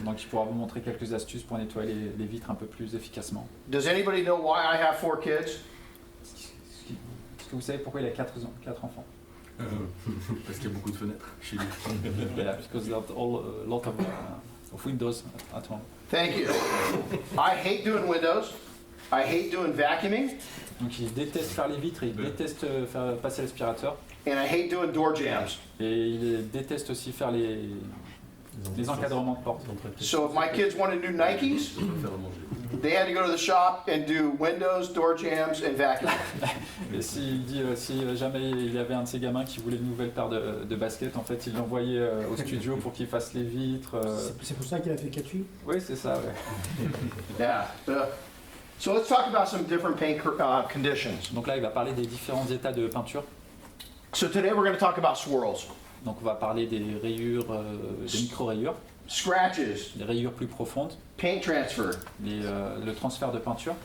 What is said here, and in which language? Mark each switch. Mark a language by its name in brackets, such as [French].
[French] Donc il pourra vous montrer quelques astuces pour nettoyer les vitres un peu plus efficacement. [English] Does anybody know why I have 4 kids? [French] Est-ce que vous savez pourquoi il a 4 enfants? Parce qu'il y a beaucoup de fenêtres chez lui. [English] Yeah, because there are a lot of windows at home. Thank you. I hate doing windows. I hate doing vacuuming. [French] Donc il déteste faire les vitres, et il déteste faire passer l'aspirateur, [English] And I hate doing door jams. [French] et il déteste aussi faire les encadrements de portes. [English] So if my kids wanted new Nikes, [French] On va faire à manger. [English] they had to go to the shop and do windows, door jams, and vacuum. [French] Et s'il dit si jamais il y avait un de ses gamins qui voulait une nouvelle paire de baskets, en fait il l'envoyait au studio pour qu'il fasse les vitres. C'est pour ça qu'il a fait 4 filles. Oui, c'est ça, ouais. [English] Yeah. So let's talk about some different paint conditions. [French] Donc là il va parler des différents états de peinture. [English] So today we're going to talk about swirls, [French] Donc on va parler des rayures, des micro-rayures, [English] scratches, [French] des rayures plus profondes, [English] paint transfer, [French] le transfert de peinture,